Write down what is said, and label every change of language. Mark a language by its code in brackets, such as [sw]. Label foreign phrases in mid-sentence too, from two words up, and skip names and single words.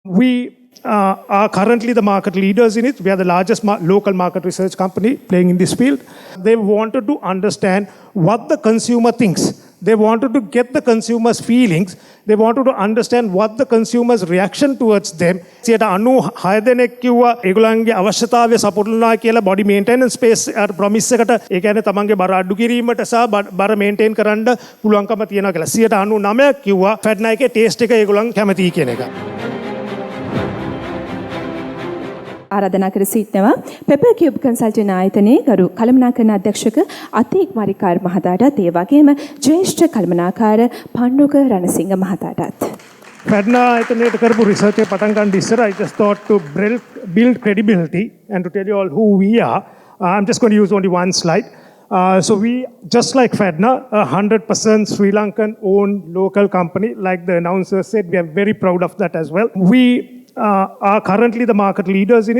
[en] We are currently the market leaders in it. We are the largest local market research company playing in this field. They wanted to understand what the consumer thinks. They wanted to get the consumer's feelings. They wanted to understand what the consumer's reaction towards them. [si] 96 දෙනෙක් කිව්වා ඒගොල්ලන්ගේ අවශ්‍යතාවය සපුරනවා කියලා [en] body maintenance space promise [si] එකට ඒ කියන්නේ තමන්ගේ බර අඩු කිරීමට සහ බර maintain කරන්න පුළුවන්කම තියෙනවා කියලා. 99ක් කිව්වා ෆැඩ්නා එකේ taste එක ඒගොල්ලන් කැමතියි කියන එක. ආරාධනා කර සිටිනවා පෙපර් කියුබ් කන්සල්ටින් ආයතනයේ ගරු කළමනාකරණ අධ්‍යක්ෂක අතීක් මරිකාර් මහතාටත් ඒ වගේම ජ්‍යෙෂ්ඨ කළමනාකාර පණ්ඩුක රණසිංහ මහතාටත් ෆැඩ්නා ආයතනයට කරපු රිසර්ච් එක පටන් ගන්න ඉස්සර [en] I just thought to build credibility and to tell you all who we are. I'm just going to use only one slide. So we, just like FEDNA, a 100% Sri Lankan owned local company, like the announcer said, we are very proud of that as well. We are currently the market leaders in it.